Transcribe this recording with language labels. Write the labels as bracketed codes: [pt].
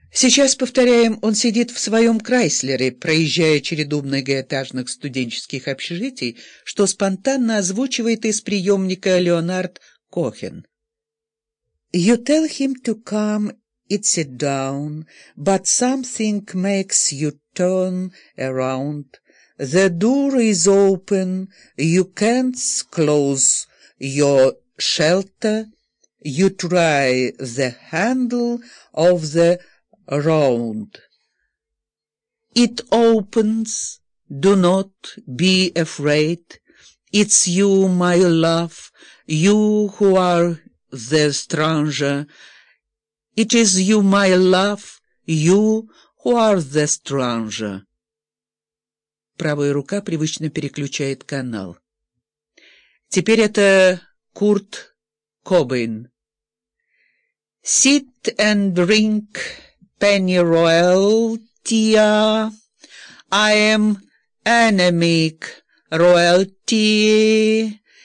[ru] Сейчас, повторяем, он сидит в своем Крайслере, проезжая череду многоэтажных студенческих общежитий, что спонтанно озвучивает из приемника Леонард Кохен. [en] «You tell him to come and sit down, but something makes you turn around. The door is open, you can't close your shelter. You try the handle of the round. It opens, do not be afraid. It's you, my love, you who are the stranger. It is you, my love, you who are the stranger». [ru] Правая рука привычно переключает канал. Теперь это Курт Кобейн. [en] «Sit and drink Pennyroyal tea. I am enemy royalty».